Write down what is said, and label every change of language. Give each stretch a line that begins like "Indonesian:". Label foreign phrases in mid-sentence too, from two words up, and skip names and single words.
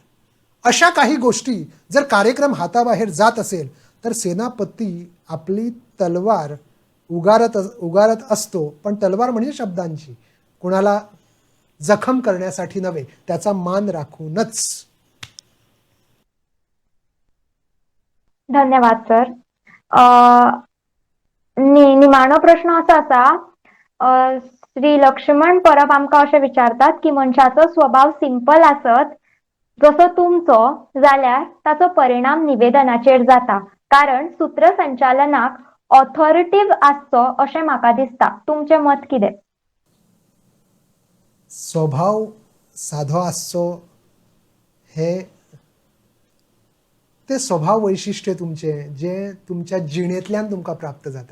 Marathi: अशा काही गोष्टी जर कार्यक्रम हाताबाहेर जात असेल तर सेनापती आपली तलवार उगारत असतो, पण तलवार म्हणजे शब्दांची, कुणाला जखम करण्यासाठी नव्हे, त्याचा मान राखूनच.
Konkani: धन्यवाद सर. निमाणो प्रश्न असा असा, श्री लक्ष्मण परब आमकां अशें विचारतात की मनशाचो स्वभाव सिंपल आसत जसो तुमचो जाल्यार ताचो परिणाम निवेदनाचेर जाता, कारण सूत्रसंचालनाक ऑथॉरिटीव आसचो अशें म्हाका दिसता. तुमचें मत कितें? स्वभाव साधो आसचो हे ते स्वभाव वैशिष्ट्य तुमचे जे तुमच्या जिणेंतल्यान तुमकां प्राप्त जाता.